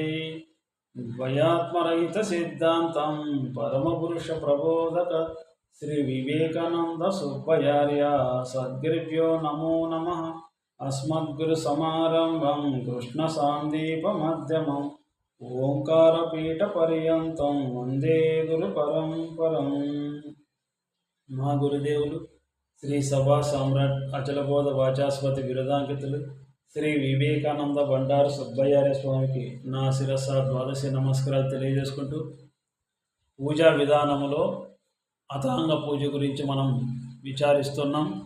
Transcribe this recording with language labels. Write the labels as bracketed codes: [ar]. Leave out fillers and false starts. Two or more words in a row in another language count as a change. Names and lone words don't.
[sa] द्वयात्मरहित सिद्धांतं परम पुरुष प्रबोधक श्री विवेकानंद सुब्बयार्य सद्गुरुभ्यो नमो नमः। अस्मद्गुरु समारंभं कृष्ण सांदीप मध्यमं ओंकार पीठ पर्यंतं वंदे गुरु परंपरं। [te] మా గురుదేవులు శ్రీ సభా సామ్రాట్ అచలబోధ వాచాస్పతి బిరుదాంకితులు శ్రీ వివేకానంద బండారు సుబ్బయ్యార్య స్వామికి నా శిరస ద్వాదశి నమస్కారాలు తెలియజేసుకుంటూ పూజా విధానములో అథాంగ పూజ గురించి మనం విచారిస్తున్నాం.